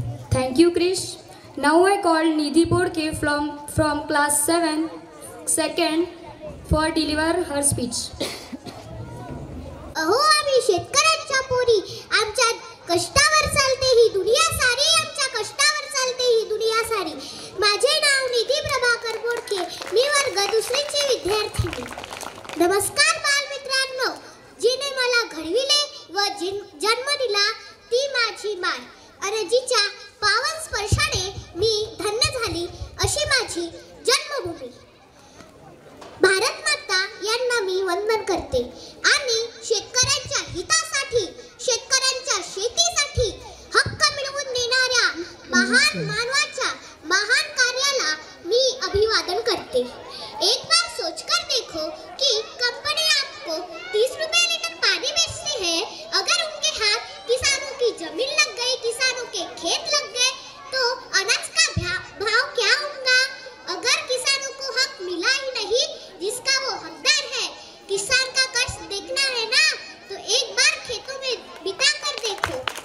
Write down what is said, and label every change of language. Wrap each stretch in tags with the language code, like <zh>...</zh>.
<en>Thank you, Krish. Now I call Nidhi Podke from class 7, second, for deliver her speech.</en> <mr>अहो आम्ही शेतकऱ्यांच्या पोरी, आमच्या कष्टावर चालते ही दुनिया सारी, आमच्या कष्टावर चालते ही दुनिया सारी. माझे नाव निधी प्रभाकर बोडके, मी वर्ग दुसरीची विद्यार्थिनी. नमस्कार बालमित्रांनो, जिने मला घडविले व जन्म दिला ती माझी माय, आणि जिच्या पावन स्पर्शाने मी धन्य झाली अशी माझी जन्मभूमी. भारत माता यांना मी वंदन करते आणि शेतकऱ्यांच्या हितासाठी, शेतकऱ्यांच्या शेतीसाठी हक्क मिळवून देणाऱ्या महान मानवाच्या महान कार्याला मी अभिवादन करते.</mr> <hi>एक बार सोचकर देखो कि कंपनी आपको 30 रुपए लीटर पानी बेचती है. अगर उनके हाथ किसानों की जमीन लग गई, किसानों के खेत लग गए, तो अनाज का भाव क्या होगा? अगर किसानों को हक मिला ही नहीं जिसका वो हकदार है, किसान का कष्ट देखना है ना, तो एक बार खेतों में बिता कर देखो.</hi>